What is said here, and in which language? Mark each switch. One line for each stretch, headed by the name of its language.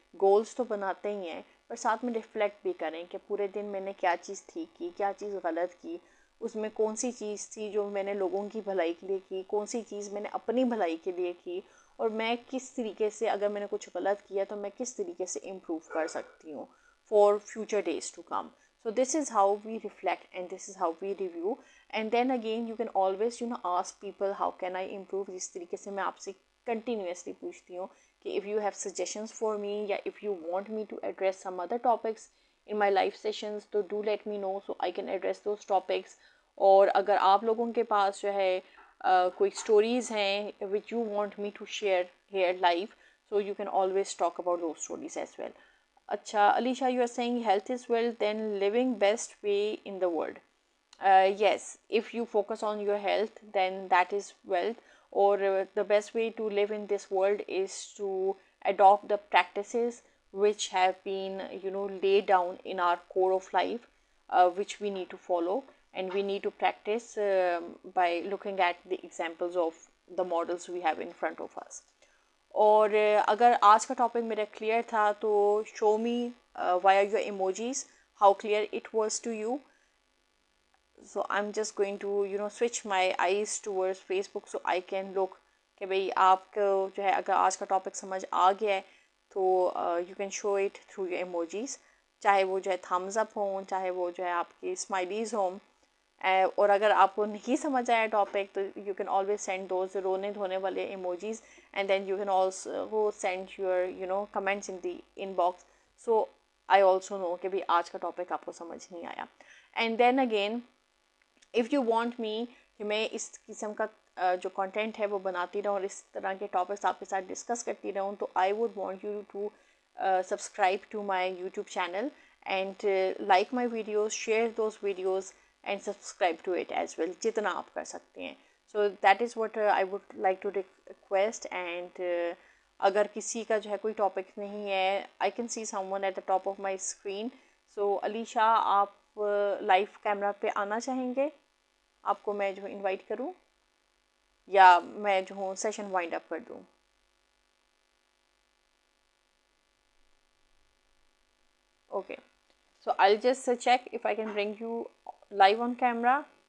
Hindi: Goals तो बनाते ही हैं पर साथ में रिफ्लेक्ट भी करें कि पूरे दिन मैंने क्या चीज़ ठीक की, क्या चीज़ गलत की, उसमें कौन सी चीज़ थी जो मैंने लोगों की भलाई के लिए की, कौन सी चीज़ मैंने अपनी भलाई के लिए की, और मैं किस तरीके से, अगर मैंने कुछ गलत किया तो मैं किस तरीके से इम्प्रूव कर सकती हूँ
English: For future days to come. So this is how we reflect and this is how we review. And then again you can always ask people how can I improve.
Hindi: जिस तरीके से मैं आपसे continuously पूछती हूँ कि
English: if you have suggestions for me या if you want me to address some other topics in my live sessions तो do let me know so I can address those topics.
Hindi: और अगर आप लोगों के पास जो है कोई stories हैं
English: which you want me to share here live, so you can always talk about those stories as well. Acha, Alicia, you are saying health is wealth, then living best way in the world. Yes, if you focus on your health, then that is wealth. Or the best way to live in this world is to adopt the practices which have been, laid down in our core of life, which we need to follow, and we need to practice by looking at the examples of the models we have in front of us.
Hindi: और अगर आज का topic मेरा clear था तो
English: Show me via your emojis how clear it was to you. So I am just going to switch my eyes towards Facebook so I can look
Hindi: कि भाई आपको जो है अगर आज का टॉपिक समझ आ गया है तो
English: You can show it through your emojis.
Hindi: चाहे वो जो है थम्स अप हों, चाहे वो जो है आपकी स्माइलीज हों, और अगर आपको नहीं समझ आया टॉपिक तो
English: you can always send those रोने धोने वाले emojis, and then you can also send your comments in the inbox, so I also know
Hindi: कि भाई आज का टॉपिक आपको समझ नहीं आया.
English: and then again if you want me
Hindi: कि मैं इस किस्म का जो कंटेंट है वो बनाती रहूँ और इस तरह के टॉपिक्स आपके साथ डिस्कस करती रहूँ,
English: तो I would want you to subscribe to my YouTube channel and like my videos, share those videos and subscribe to it as well,
Hindi: जितना आप कर सकते हैं.
English: So that is what I would like to request. And
Hindi: अगर किसी का जो है कोई टॉपिक नहीं है,
English: I can see someone at the top of my screen.
Hindi: So Alisha, आप लाइव कैमरा पे आना चाहेंगे? आपको मैं जो इनवाइट करूं या मैं जो हूँ सेशन वाइंड अप कर दूं?
English: Okay, so I'll just check if I can bring you live on camera.